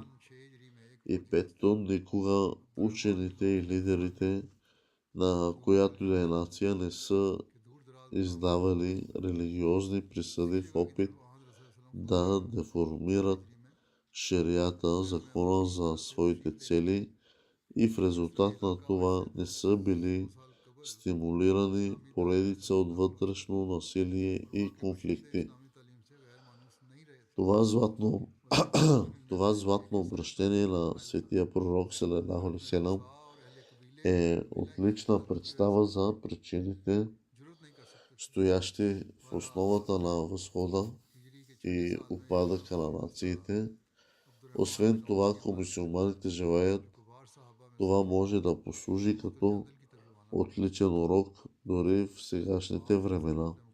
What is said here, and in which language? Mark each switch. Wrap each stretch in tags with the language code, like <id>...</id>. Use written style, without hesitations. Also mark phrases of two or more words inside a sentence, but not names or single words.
<bg>И пето, никога учените и лидерите на която и да е нация не са издавали религиозни присъди в опит да деформират шерията, закона за своите цели и в резултат на това не са били стимулирани поредица от вътрешно насилие и конфликти. Това златно, това златно обращение на светия пророк</bg> <ar>صلى الله عليه وسلم</ar> <bg>е отлична представа за причините, стоящи в основата на възхода и упадъка на нациите. Освен това, ако мюсюлманите желаят, това може да послужи като отличен урок дори в сегашните времена.</bg>